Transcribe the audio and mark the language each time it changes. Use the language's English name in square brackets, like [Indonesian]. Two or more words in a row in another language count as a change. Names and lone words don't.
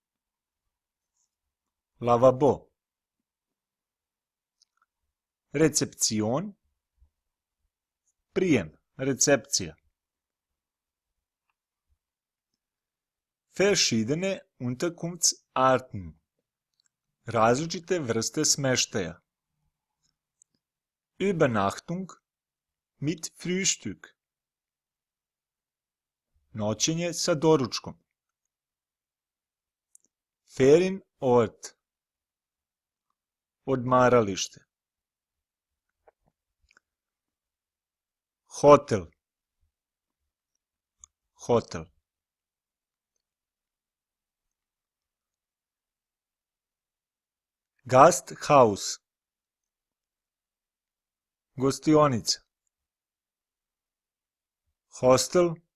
[Serbian] Lavabo. Rezeption. Prijem, recepcija. [German] Verschiedene Unterkunftsarten. [Serbian] Različite vrste smeštaja. [German] Übernachtung mit Frühstück. [Serbian] Noćenje sa doručkom. [German] Ferienort. [Serbian] Odmaralište. [German] Hotel. Hotel. Gasthaus. [Serbian] Gostionica. Hostel.